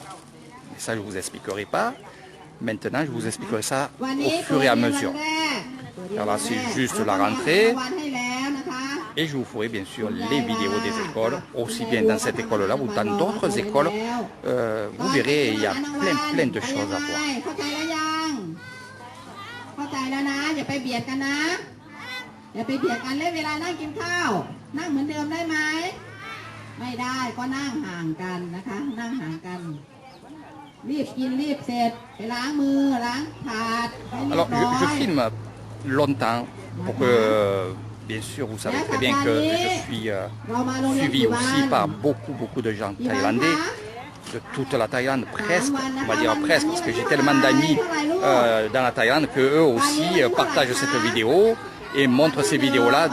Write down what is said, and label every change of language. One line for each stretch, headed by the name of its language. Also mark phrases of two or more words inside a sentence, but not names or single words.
French: Mais ça je ne vous expliquerai pas. Maintenant je vous expliquerai ça au fur et à mesure. Alors là c'est juste la rentrée. Et je vous ferai bien sûr les vidéos des écoles, aussi bien dans cette école-là ou dans d'autres écoles. Vous verrez, il y a plein de choses à voir.
Thai: เข้าใจแล้วนะอย่าไปเบียดกันนะอย่าไปเบียดกันเวลานั่งกินข้าวนั่งเหมือนเดิมได้ไหมไม่ได้ก็นั่งห่างกันนะคะนั่งห่างกันรีบกินรีบเสร็จไปล้างมือล้างถาดให้เรียบร้อย
French: Alors je filme longtemps pour que bien sûr vous savez très bien que je suis suivi aussi par beaucoup de gens thaïlandais de toute la Thaïlande, presque, on va dire presque, parce que j'ai tellement d'amis dans la Thaïlande que eux aussi partagent cette vidéo et montrent ces vidéos-là.